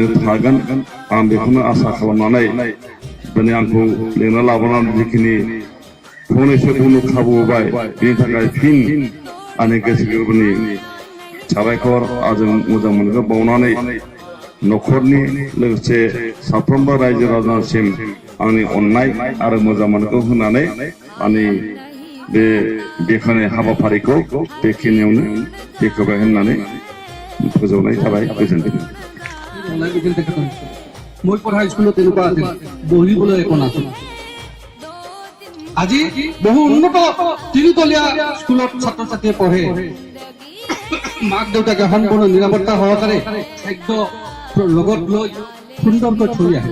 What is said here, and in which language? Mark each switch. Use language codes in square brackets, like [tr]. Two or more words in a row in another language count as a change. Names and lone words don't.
[brx] थागोन आं बेखौनो आसा खालामनानै दिनै आंखौ लिंना लाबोनानै जिखिनि फंनैसो बुंनो खाबु होबाय बेनि थाखाय फिन आंनि गोसो गोरबोनि साबायखर आरो मोजां मोनगो बावनानै न'खरनि लोगोसे साफ्रोमबो रायजो राजासिम आंनि अननाय आरो मोजां मोनगो होनानै आंनि बे बेखेवनाय हाबाफारिखौ बेखिनियावनो बेखेवबाय होननानै फोजौनाय जाबाय। गोजोन्थों। [as] মই পঢ়া স্কুলত তেনেকুৱা আছিল, বহিবলৈ একো নাছিল। আজি বহু উন্নত তিনিতলীয়া স্কুলত ছাত্ৰ ছাত্ৰীয়ে পঢ়ে। মাক দেউতাকে সম্পূৰ্ণ নিৰাপত্তা সহকাৰে খাদ্য লগত লৈ সুন্দৰকৈ থৈ আহে।